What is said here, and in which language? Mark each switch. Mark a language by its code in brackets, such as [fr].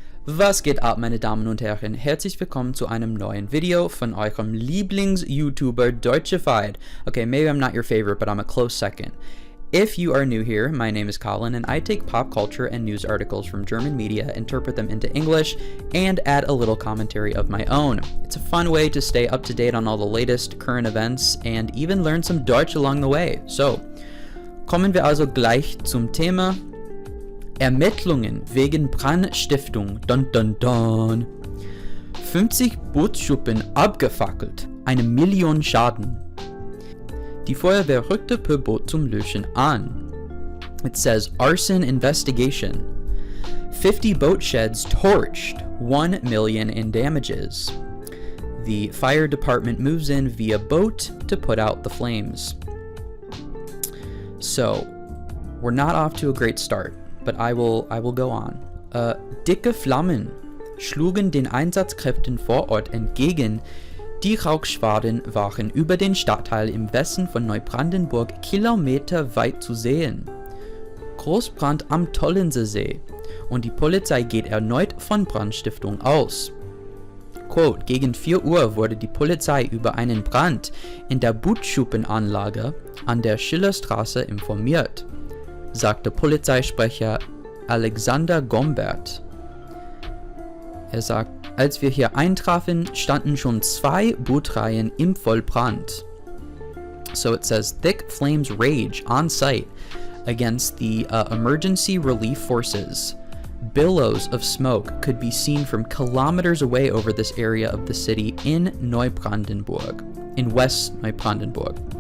[de] Was geht ab, meine Damen und Herren? Herzlich willkommen zu einem neuen Video von eurem Lieblings-YouTuber Deutschified. [en] Okay, maybe I'm not your favorite, but I'm a close second. If you are new here, my name is Colin, and I take pop culture and news articles from German media, interpret them into English, and add a little commentary of my own. It's a fun way to stay up to date on all the latest current events and even learn some Deutsch along the way. [de] So, kommen wir also gleich zum Thema. Ermittlungen wegen Brandstiftung. Dun dun dun. 50 Bootsschuppen abgefackelt. 1 Million Schaden. Die Feuerwehr rückte per Boot zum Löschen an. [en] It says arson investigation. 50 boat sheds torched. 1 million in damages. The fire department moves in via boat to put out the flames. So, we're not off to a great start. But I will go on. [de] Dicke Flammen schlugen den Einsatzkräften vor Ort entgegen. Die Rauchschwaden waren über den Stadtteil im Westen von Neubrandenburg kilometerweit zu sehen. Großbrand am Tollensesee und die Polizei geht erneut von Brandstiftung aus. Quote, gegen 4 Uhr wurde die Polizei über einen Brand in der Bootschuppenanlage an der Schillerstraße informiert, sagte Polizeisprecher Alexander Gombert. Er sagt, als wir hier eintrafen, standen schon 2 Bootreihen im Vollbrand. [en] So it says, thick flames rage on site against the emergency relief forces. Billows of smoke could be seen from kilometers away over this area of the city in Neubrandenburg, in West Neubrandenburg.